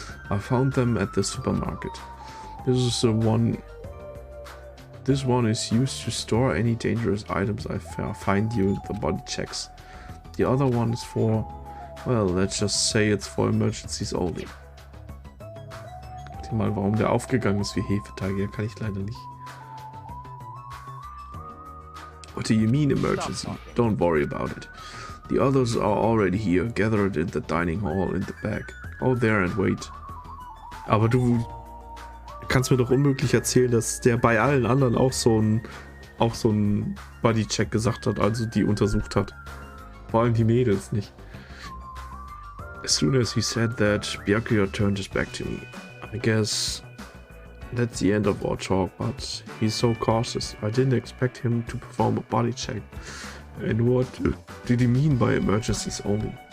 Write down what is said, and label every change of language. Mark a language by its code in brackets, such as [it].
[en] I found them at the supermarket. This is the one. This one is used to store any dangerous items I find during the body checks. The other one is for, well, let's just say it's for emergencies only. [de] Guck dir mal, warum der aufgegangen ist wie Hefeteig. Ja, kann ich leider nicht. [en] What do you mean emergency? Don't worry about it. The others are already here, gathered in the dining hall in the back. Go there and wait. [de] Aber du kannst mir doch unmöglich erzählen, dass der bei allen anderen auch so ein Bodycheck gesagt hat, also die untersucht hat. Vor allem die Mädels nicht. [en] As soon as he said that, Byakuya turned his back to me. I guess That's the end of our talk, but he's so cautious. I didn't expect him to perform a body check. And what did he mean by emergencies only?